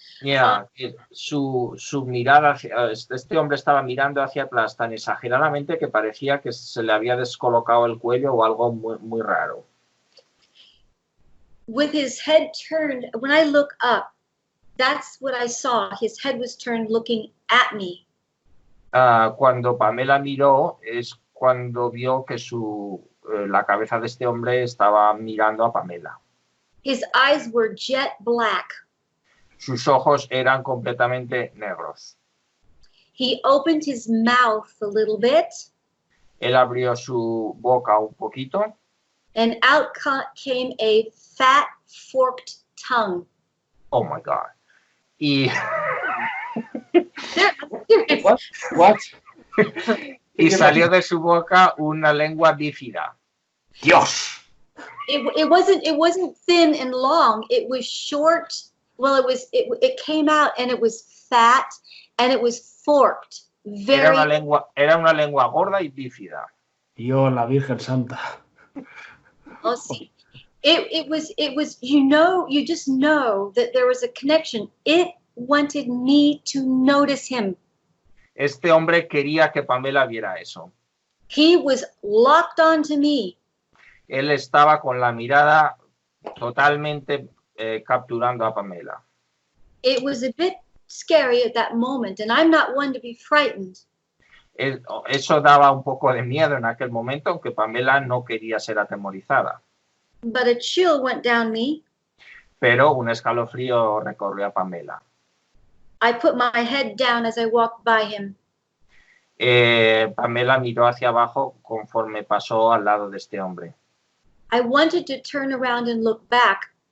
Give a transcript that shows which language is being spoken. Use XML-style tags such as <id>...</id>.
<es>Yeah, su mirada, este hombre estaba mirando hacia atrás tan exageradamente que parecía que se le había descolocado el cuello o algo muy, muy raro.</es> <en>With his head turned, when I look up, that's what I saw. His head was turned looking at me.</en> <es>Cuando Pamela miró es cuando vio que la cabeza de este hombre estaba mirando a Pamela.</es> <en>His eyes were jet black.</en> <es>Sus ojos eran completamente negros.</es> <en>He opened his mouth a little bit.</en> <es>Él abrió su boca un poquito.</es> <en>And out came a fat, forked tongue. Oh my God. Y What?</en> <es>y salió de su boca una lengua bífida. Dios.</es> <en>It wasn't thin and long. It was short. Well, it came out and it was fat and it was forked.</en> <es>Era una lengua gorda y bífida. Dios, la Virgen Santa. Oh, sí.</es> <en>It was, you just know that there was a connection. It wanted me to notice him.</en> <es>Este hombre quería que Pamela viera eso.</es> <en>He was locked onto me.</en> <es>Él estaba con la mirada totalmente capturando a Pamela.</es> <en>It was a bit scary at that moment, and I'm not one to be frightened.</en> <es>Eso daba un poco de miedo en aquel momento, aunque Pamela no quería ser atemorizada.</es> <en>But a chill went down me.</en> <es>Pero un escalofrío recorrió a Pamela.</es> <en>I put my head down as I walked by him.</en> <es>Pamela miró hacia abajo conforme pasó al lado de este hombre.</es> <en>I wanted to turn around and look back.</en>